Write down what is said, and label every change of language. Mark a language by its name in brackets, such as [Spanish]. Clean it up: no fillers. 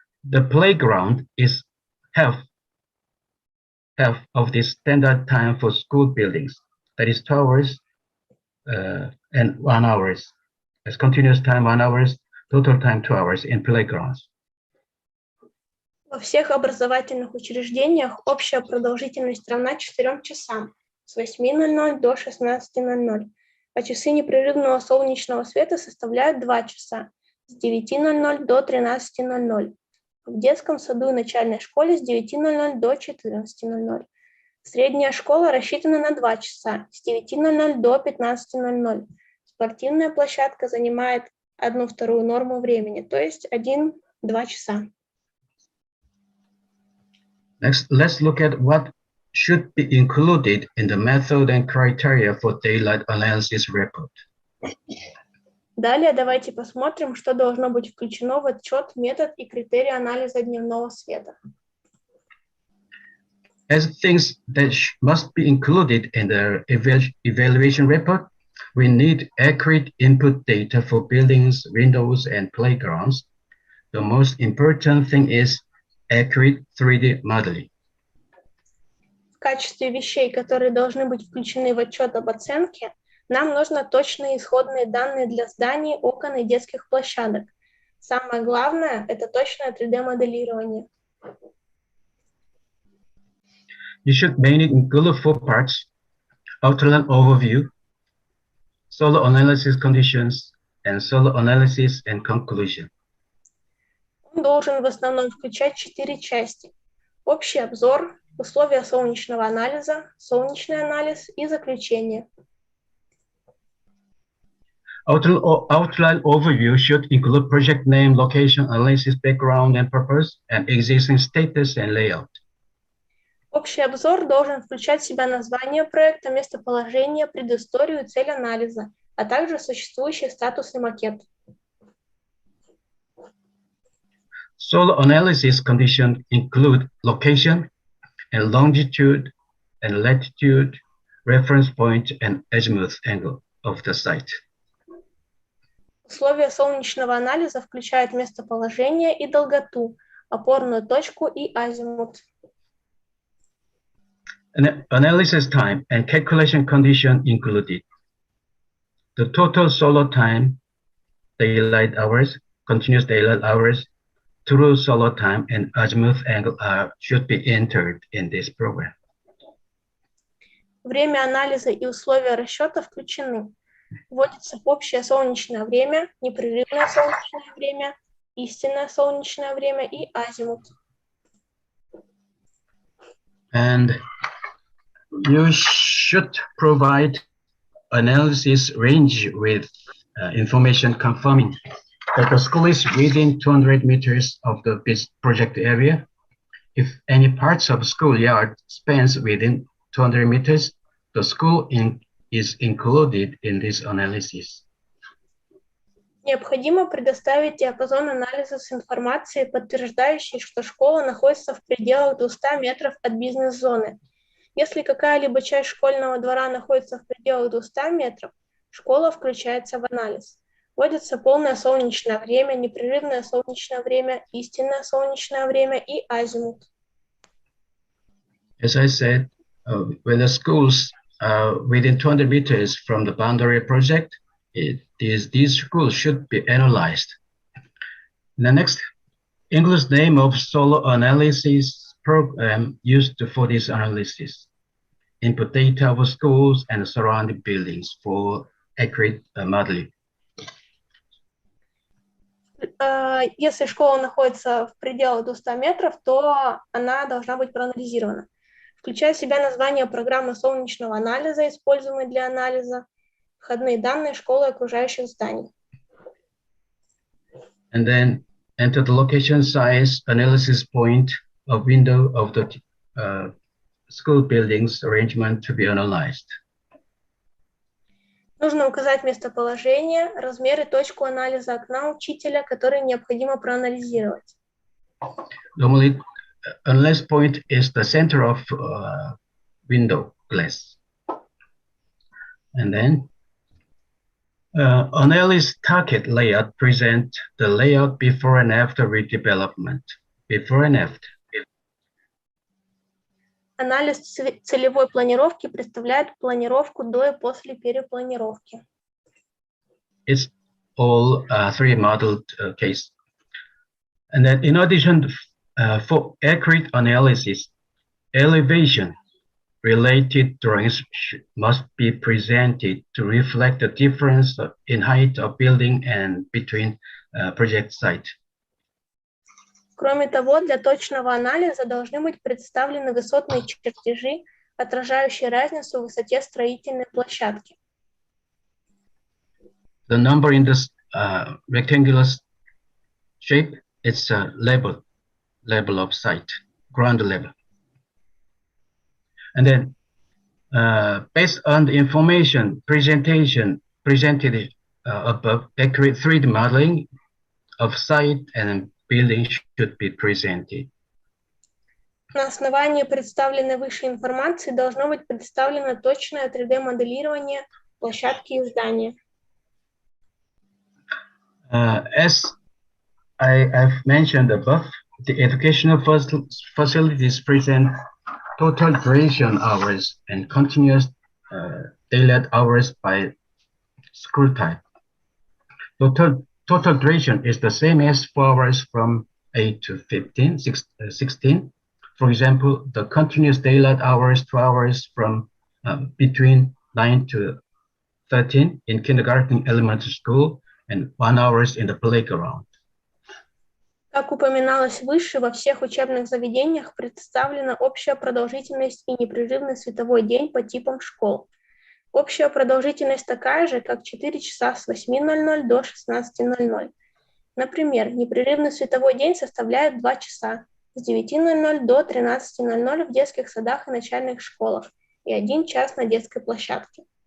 [English] The playground is half of the standard time for school buildings. That is 2 hours and 1 hour. As continuous time 1 hour, total time 2 hours in playgrounds. [Russian] Во всех образовательных учреждениях общая продолжительность равна 4 часам с 8:00 до 16:00, а часы непрерывного солнечного света составляют 2 часа с 9:00 до 13:00. В детском саду и начальной школе с 9:00 до 14:00. Средняя школа рассчитана на 2 часа с 9:00 до 15:00. Спортивная площадка занимает 1/2 норму времени, то есть 1-2 часа. [English] Next, let's look at what should be included in the method and criteria for daylight analysis report. [Russian] Далее давайте посмотрим, что должно быть включено в отчет, метод и критерии анализа дневного света. [English] As things that must be included in the evaluation report, we need accurate input data for buildings, windows, and playgrounds. The most important thing is accurate 3D modeling. [Russian] В качестве вещей, которые должны быть включены в отчет об оценке, нам нужно точные исходные данные для зданий, окон и детских площадок. Самое главное – это точное 3D-моделирование. [English] You should mainly include 4 parts: outline overview, solar analysis conditions, and solar analysis and conclusion. [Russian] Он должен в основном включать 4 части: общий обзор, условия солнечного анализа, солнечный анализ и заключение. [English] Outline overview should include project name, location, analysis, background and purpose, and existing status and layout. [Russian] Общий обзор должен включать в себя название проекта, местоположение, предысторию и цель анализа, а также существующий статус и макет. [English] Solar analysis conditions include location and longitude and latitude, reference point, and azimuth angle of the site. [Russian] Условия солнечного анализа включают местоположение и долготу, опорную точку и азимут. [English] Analysis time and calculation condition included. The total solar time, daylight hours, continuous daylight hours, true solar time, and azimuth angle should be entered in this program. [Russian] Время анализа и условия расчета включены. Вводится общее солнечное время, непрерывное солнечное время, истинное солнечное время и азимут. [English] And you should provide analysis range with information confirming that the school is within 200 meters of the project area. If any parts of schoolyard spans within 200 meters, the school is included in this analysis. [Russian] Необходимо предоставить диапазон анализа с информацией, подтверждающей, что школа находится в пределах 200 метров от бизнес-зоны. Если какая-либо часть школьного двора находится в пределах 200 метров, школа включается в анализ. Вводится полное солнечное время, непрерывное солнечное время, истинное солнечное время и азимут. [English] As I said, when the schools are within 200 meters from the boundary project, these schools should be analyzed. The next, English name of solar analysis program used for this analysis. Input data of schools and surrounding buildings for accurate modeling. [Russian] Если школа находится в пределах 200 метров, то она должна быть проанализирована, включая в себя название программы солнечного анализа, используемой для анализа, входные данные школы и окружающих зданий. [English] And then enter the location size, analysis point, a window of the school buildings arrangement to be analyzed. [Russian] Нужно указать местоположение, размер и точку анализа окна учителя, который необходимо проанализировать. [English] Normally, analysis point is the center of window glass. And then analysis target layout present the layout before and after redevelopment. Before and after. [Russian] Анализ целевой планировки представляет планировку до и после перепланировки. [English] It's all three modeled case. And then in addition, for accurate analysis, elevation related drawings must be presented to reflect the difference in height of building and between project site. [Russian] Кроме того, для точного анализа должны быть представлены высотные чертежи, отражающие разницу в высоте строительной площадки. [English] The number in this rectangular shape, it's a level of site, ground level. And then based on the information presented above, accurate 3D modeling of site and building should be presented. [Russian] На основании представленной выше информации должно быть представлено точное 3D-моделирование площадки и здания. [English] As I've mentioned above, the educational facilities present total duration hours and continuous daylight hours by school type. Total duration is the same as 4 hours from 8 to 16. For example, the continuous daylight hours, 2 hours from between 9 to 13 in kindergarten, elementary school, and 1 hour in the playground. [Russian] Как упоминалось выше, во всех учебных заведениях представлена общая продолжительность и непрерывный световой день по типам школ. Общая продолжительность такая же, как 4 часа с 8:00 до 16:00. Например, непрерывный световой день составляет 2 часа с 9:00 до 13:00 в детских садах и начальных школах и 1 час на детской площадке.